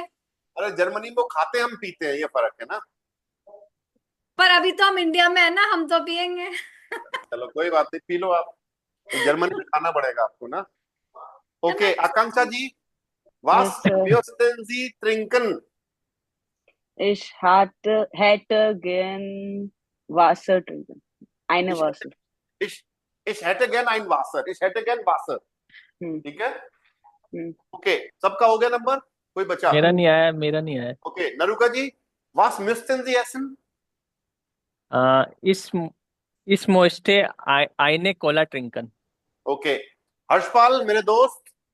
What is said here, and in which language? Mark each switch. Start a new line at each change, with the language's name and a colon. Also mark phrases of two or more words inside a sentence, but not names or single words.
Hindi: अरे जर्मनी में वो खाते हैं, हम पीते हैं, ये फर्क है ना। पर अभी तो हम इंडिया में है ना, हम तो पियेंगे। चलो कोई बात नहीं, पी लो आप। तो जर्मनी में खाना पड़ेगा आपको ना। ओके आकांक्षा जी।
English: Yes,
German: वास
English: sir.
German: möchten Sie trinken. hätte gern Wasser trinken. Eine Ich Wasser. ich ich hätte gern ein Wasser, ich hätte gern Wasser। हम्म
Hindi: ठीक है। हम्म ओके सबका हो गया नंबर, कोई बचा? मेरा नहीं आया, मेरा नहीं आया। ओके नरुका जी।
German: was möchten Sie essen. ah, ich ich möchte eine Cola trinken.
Hindi: ओके हर्षपाल मेरे दोस्त।